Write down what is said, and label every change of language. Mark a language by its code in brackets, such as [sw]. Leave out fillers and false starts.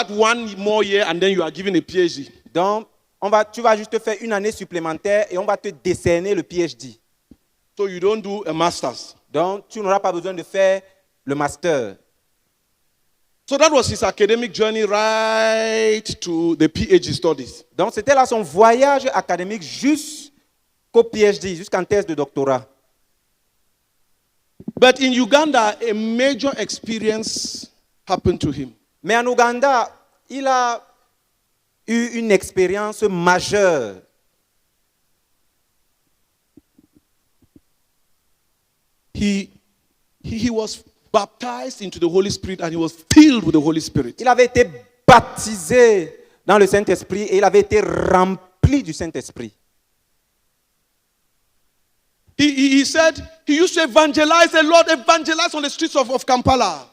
[en] add 1 more year and then you are given a PhD. [fr] Donc, tu vas juste faire une année supplémentaire et on va te décerner le PhD. [en] So you don't do a master's. [fr] Donc, tu n'auras pas besoin de faire le master. [en] So that was his academic journey right to the PhD studies. [fr] Donc, c'était là son voyage académique jusqu'au PhD, jusqu'en thèse de doctorat. [en] But in Uganda, a major experience happened to him. [fr] Mais en Ouganda, il a eu une expérience majeure. [en] He was baptized into the Holy Spirit and he was filled with the Holy Spirit. [fr] Il avait été baptisé dans le Saint-Esprit et il avait été rempli du Saint-Esprit. [en] He said he used to evangelize a lot, evangelize on the streets of Kampala.